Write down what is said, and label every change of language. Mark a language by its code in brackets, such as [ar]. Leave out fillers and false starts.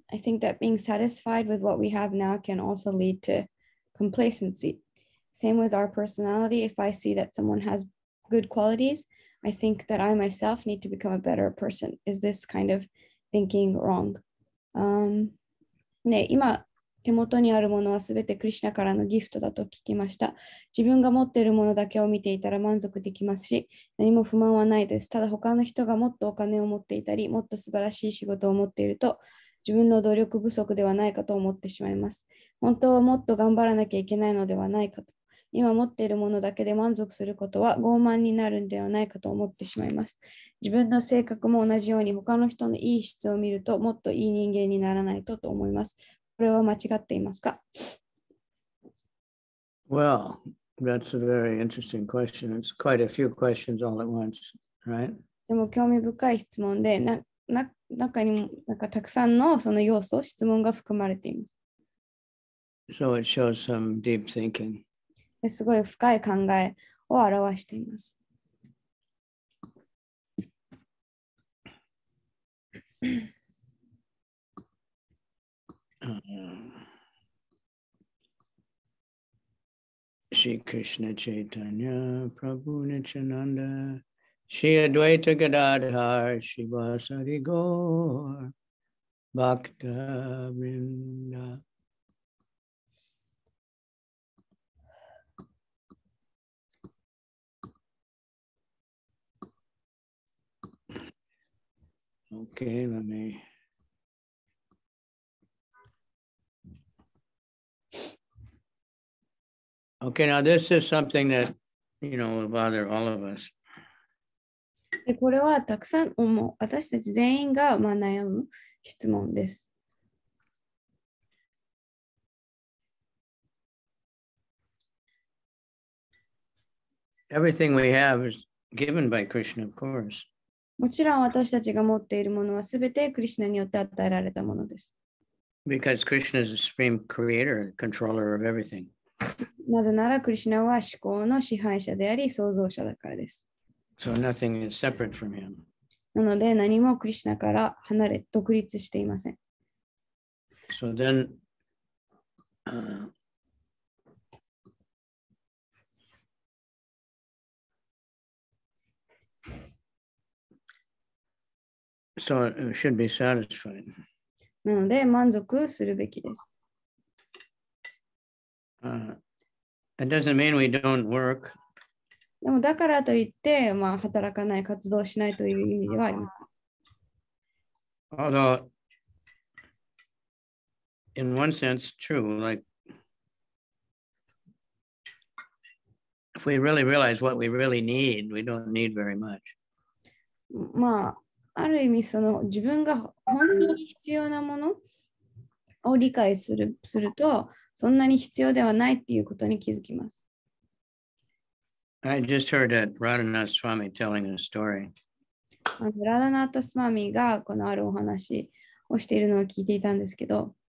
[en] I think that being satisfied with what we have now can also lead to complacency. Same with our personality. If I see that someone has good qualities, I think that I myself need to become a better person. Is this kind of thinking wrong? [ja] ね、今手元にあるものはすべてクリシュナからのギフトだと聞きました。自分が持っているものだけを見ていたら満足できますし、何も不満はないです。ただ他の人がもっとお金を持っていたり、もっと素晴らしい仕事を持っていると、自分の努力不足ではないかと思ってしまいます。本当はもっと頑張らなきゃいけないのではないかと。今持っているものだけで満足することは傲慢になるんではないかと思ってしまいます。自分の性格も同じように他の人のいい質を見るともっといい人間にならないと思います。これは間違っていますか? [en] Well, that's a very interesting question. It's quite a few questions all at once, right? [ja] でも興味深い質問で、中にもたくさんのその要素、質問が含まれています。 [en] So it shows some deep thinking. [ja] すごい深い考えを表しています。 [sa] Shri Krishna Chaitanya Prabhu Nityananda Shri Advaita Gadadhar Shri Vasari Gaur Bhakta Vrinda. [en] Okay, let me. Okay, now this is something that, will bother all of us. [ja] でこれはたくさん私たち全員が悩む質問です。 [en] Everything we have is given by Krishna, of course. [ja] もちろん私たちが持っているものはすべてクリシュナによって与えられたものです。 [en] Because Krishna is the supreme creator, controller of everything. [ja] なぜならクリシュナは思考の支配者であり創造者だからです。 [en] So nothing is separate from him. [ja] なので何もクリシュナから独立していません。 [en] So then, so it should be satisfied. [ja] なので満足するべきです。 [en] It doesn't mean we don't work. [ja] でもだからといって、働かない、活動しないという意味ではあります。 [en] Although, in one sense, true, like if we really realize what we really need, we don't need very much. [ja] ある意味、自分が本当に必要なものを理解すると、そんなに必要ではないっていうことに気づきます。 [en] I just heard that Radhanath Swami telling a story. [ja] ラダナータスワミがこのあるお話をしているのを聞いていたんですけど、